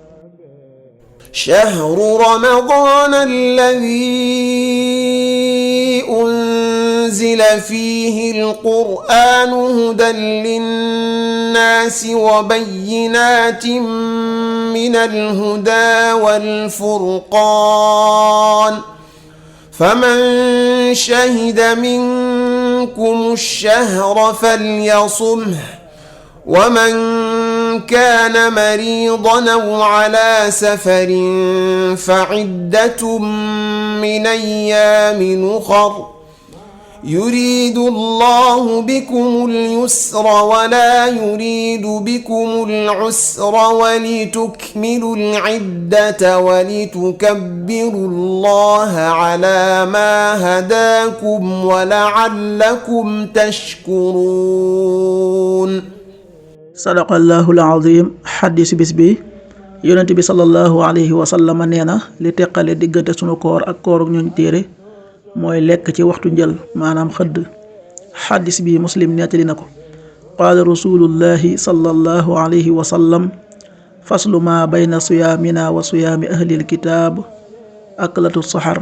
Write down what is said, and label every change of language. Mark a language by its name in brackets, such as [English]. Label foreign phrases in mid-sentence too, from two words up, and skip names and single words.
[Arabic] شهر رمضان الذي أنزل فيه القرآن هدى للناس وبينات من الهدى والفرقان فمن شهد منكم الشهر فليصمه ومن كان مريضا أو على سفر فعدة من أيام أخر يريد الله بكم اليسر ولا يريد بكم العسر ولتكملوا العدة ولتكبروا الله على ما هداكم ولعلكم تشكرون. صدق الله العظيم. [Wolof] xaddisu bis bi yonent bi [Arabic] صلى الله عليه وسلم [Wolof] nee na li teqale diggante sunu koor ak kooruk ñooñ téere mooy lekk ci waxtu njël, maanaam xëdd. xaddis bi muslim nettali na ko. [Arabic] قال رسول الله صلى الله عليه وسلم فصل ما بين صيامنا وصيام أهل الكتاب أكلة السحر.